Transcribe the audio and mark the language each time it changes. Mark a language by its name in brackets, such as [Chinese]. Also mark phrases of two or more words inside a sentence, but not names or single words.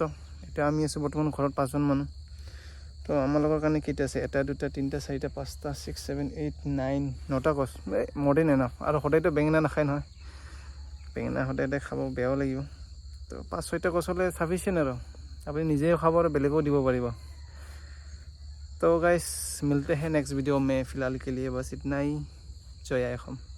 [Assamese] এতিয়া আমি আছোঁ বৰ্তমান ঘৰত 5জন মানুহ। তো আমালোকৰ কাৰণে কেইটা আছে, 1 2 3 4 5 6 7 8 9 9টা গছ, [English] more than enough. [Assamese] আৰু সদায়তো বেঙেনা নাখায় নহয়, বেঙেনা সদায় খাব বেয়াও লাগিব। তো 5-6টা গছ হ'লে চাফিচিয়েণ্ট আৰু আপুনি নিজেও খাব আৰু বেলেগেও দিব পাৰিব। [Hindi] तो गाइस मिलते हैं [English] next video [Hindi] में, फ़िलहाल के लिए बस इतना ही। [Assamese] জয় আই অসম।